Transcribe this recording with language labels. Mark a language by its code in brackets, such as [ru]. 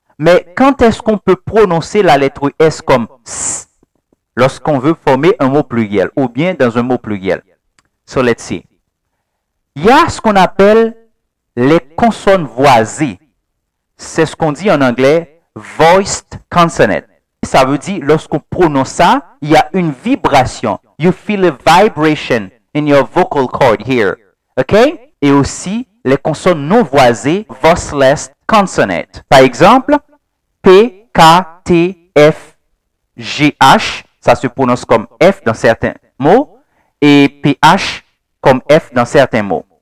[fr] Mais quand est-ce qu'on peut prononcer la lettre S comme S lorsqu'on veut former un mot pluriel ou bien dans un mot pluriel? [en] So, let's see. [fr] Il y a ce qu'on appelle les consonnes voisées. C'est ce qu'on dit en anglais voiced consonant. Ça veut dire lorsqu'on prononce ça, il y a une vibration. [en] You feel a vibration in your vocal cord here. OK? [fr] Et aussi les consonnes non voisées, voiceless consonant. Par exemple, P, K, T, F, G, H. Ça se prononce comme F dans certains mots. Et PH comme F dans certains mots.